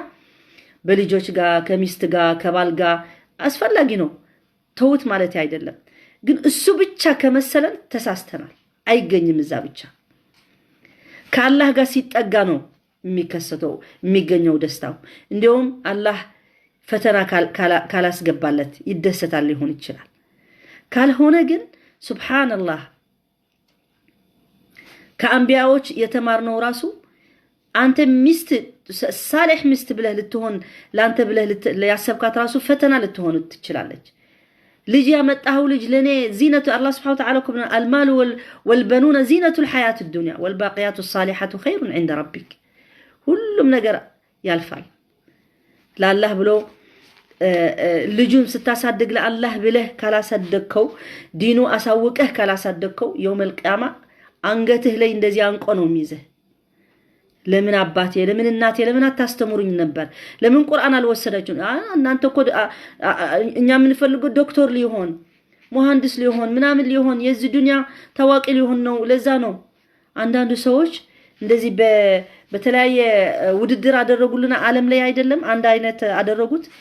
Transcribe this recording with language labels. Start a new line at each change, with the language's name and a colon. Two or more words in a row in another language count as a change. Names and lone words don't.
Amharic: በልጆች ጋር ከሚስት ጋር ከባል ጋር አስፈላጊ ነው ተውት ማለት አይደለም ግን እሱ ብቻ ከመሰለን ተሳስተናል አይገኝም እዛ ብቻ ከአላህ ጋር ሲጠጋ ነው የሚከሰተው የሚገኘው ደስታው እንዲሁም አላህ ፈተና ካላስገባለት ይደሰታል ሊሆን ይችላል ካልሆነ ግን ሱብሃንአላህ ከአንቢያዎች የተማርነው ራሱ አንተ ሚስት ሳሊህ ሚስት ብለህ ልትሆን ላንተ ብለህ ያሰብካት ራሱ ፈተና ልትሆን ትችላለች ልጅ ያመጣው ልጅ ለኔ
Arabic: زينة الله سبحانه وتعالى كبنا المال والبنون زينة الحياة الدنيا والباقيات الصالحات خير عند ربك
Amharic: ሁሉም ነገር ያልፋል ለአላህ ብሎ ልጁን ስታሳድግ ለአላህ ብለህ ካላሳደግከው ዲኑ አሳውቀህ ካላሳደግከው
Arabic: يوم القيامة
Amharic: አንገትህ ላይ እንደዚህ አንቆ ነው የሚይዝህ ለምን አባቴ ለምን እናቴ ለምን አታስተምሩኝ ነበር ለምን ቁርአን አልወሰዳችሁ እናንተ እኮ እኛ ምን ፈልገው ዶክተር ሊሆን መሐንዲስ ሊሆን ምናምን ሊሆን የዚህ ዱንያ ታዋቂ ሊሆን ነው ለዛ ነው አንዳንዱ ሰዎች እንደዚህ በተለያየ ውድድር አደረጉልና ዓለም ላይ አይደለም አንድ አይነት አደረጉት